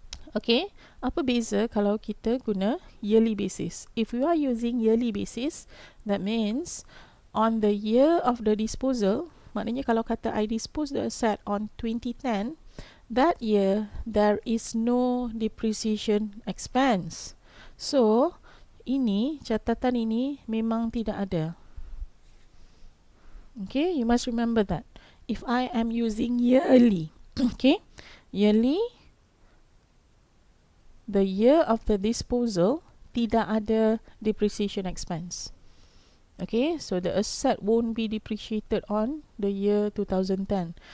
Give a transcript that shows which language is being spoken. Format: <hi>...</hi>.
<ms>Okay, apa beza kalau kita guna</ms> <en>yearly basis? If you are using yearly basis, that means on the year of the disposal,</en> <ms>maknanya kalau kata</ms> <en>I dispose the asset on 2010, that year there is no depreciation expense.</en> <ms>So ini, catatan ini memang tidak ada.</ms> <en>Okay, you must remember that. If I am using yearly, okay, yearly, the year of the disposal</en> <ms>tidak ada</ms> <en>depreciation expense. Okay, so the asset won't be depreciated on the year 2010.</en>